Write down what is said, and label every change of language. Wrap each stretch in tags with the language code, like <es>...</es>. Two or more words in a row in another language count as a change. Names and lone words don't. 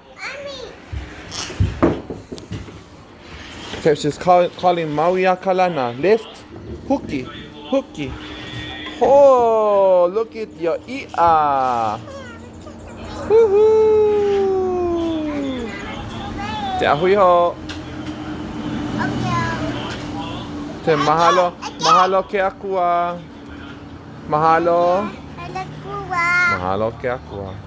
<en>Okay, she's calling Maui Akalana. Lift. Hooky. Hooky. Oh, look at your i'a. Woohoo.</en> <haw>Te ahui ho. Te mahalo. Mahalo ke akua. Mahalo. Mahalo ke akua.</haw>